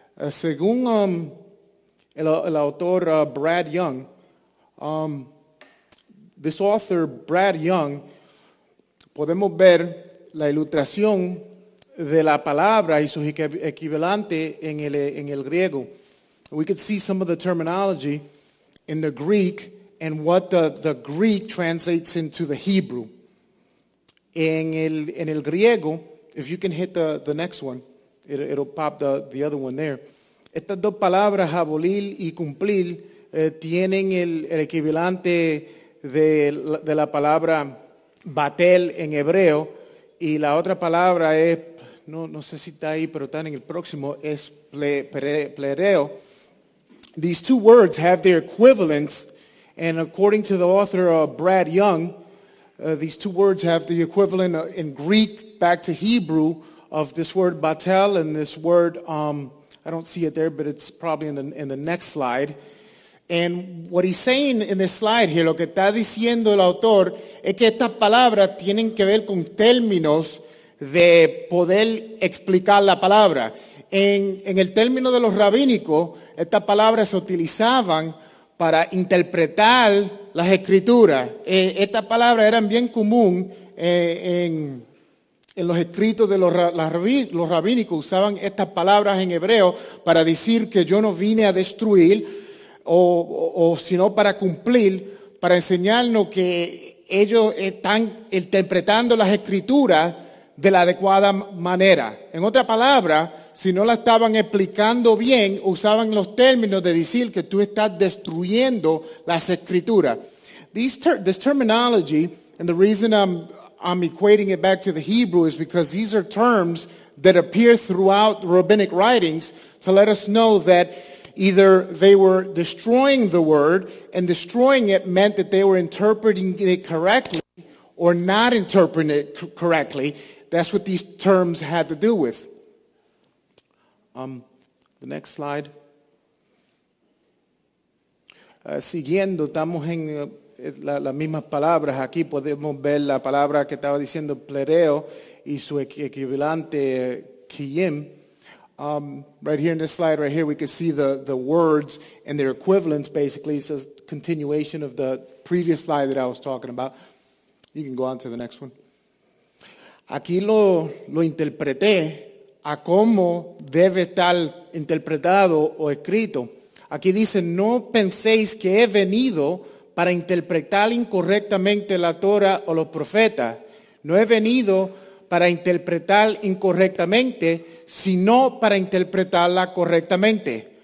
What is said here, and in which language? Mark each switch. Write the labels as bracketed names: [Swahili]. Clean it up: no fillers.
[Spanish] Según el autor Brad Young, [English] this author Brad Young, [Spanish] podemos ver la ilustración de la palabra y su equivalente en el griego. [English] We could see some of the terminology in the Greek and what the Greek translates into the Hebrew. [Spanish] En el griego, [English] if you can hit the next one, it'll pop the other one there. [Spanish] Estas dos palabras, abolir y cumplir, tienen el equivalente de la palabra batel en hebreo, y la otra palabra es, no sé si está ahí, pero está en el próximo, es plereo. [English] These two words have their equivalents, and according to the author Brad Young, these two words have the equivalent in Greek back to Hebrew of this word batel and this word, I don't see it there, but it's probably in the next slide. And what he's saying in this slide here, [Spanish] lo que está diciendo el autor, es que estas palabras tienen que ver con términos de poder explicar la palabra. En el término de los rabínicos, estas palabras se utilizaban para interpretar las escrituras. Estas palabras eran bien común en los escritos de los rabínicos. Usaban estas palabras en hebreo para decir que yo no vine a destruir, o sino para cumplir, para enseñarnos que ellos están interpretando las escrituras de la adecuada manera. En otra palabra, si no la estaban explicando bien, usaban los términos de decir que tú estás destruyendo las escrituras. [English] This terminology, and the reason I'm equating it back to the Hebrew is because these are terms that appear throughout the rabbinic writings to let us know that either they were destroying the word, and destroying it meant that they were interpreting it correctly or not interpreting it correctly. That's what these terms had to do with. The next slide. [Spanish] Siguiendo, estamos en las mismas palabras. Aquí podemos ver la palabra que estaba diciendo plereo y su equivalente kiyim. [English] Right here in this slide, right here, we can see the words and their equivalents, basically. It's a continuation of the previous slide that I was talking about. You can go on to the next one. [Spanish] Aquí lo interpreté a cómo debe estar interpretado o escrito. Aquí dice, no penséis que he venido para interpretar incorrectamente la Torah o los profetas. No he venido para interpretar incorrectamente, sino para interpretarla correctamente.